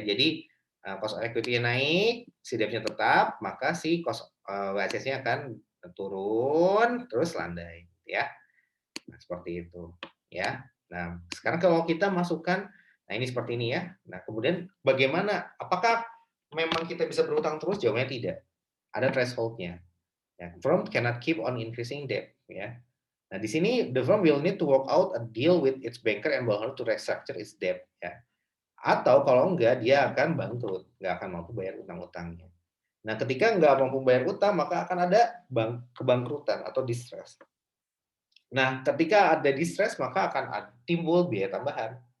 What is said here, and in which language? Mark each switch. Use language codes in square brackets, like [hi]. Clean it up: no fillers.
[id] Jadi cost of equity-nya naik, si debt-nya tetap, maka si cost WACC-nya akan turun terus landai ya. Nah, seperti itu ya. Nah, sekarang kalau kita masukkan nah ini seperti ini ya. Nah, kemudian bagaimana apakah memang kita bisa berutang terus? Jawabnya tidak. Ada threshold-nya. [en] Ya, firm cannot keep on increasing debt ya. Nah, di sini the firm will need to work out a deal with its banker and borrower to restructure its debt ya. [id] Atau kalau enggak dia akan bangkrut, nggak akan mampu bayar utang-utangnya. Nah, ketika nggak mampu bayar utang, maka akan ada kebangkrutan atau distress. Nah, ketika ada distress, maka akan timbul biaya tambahan.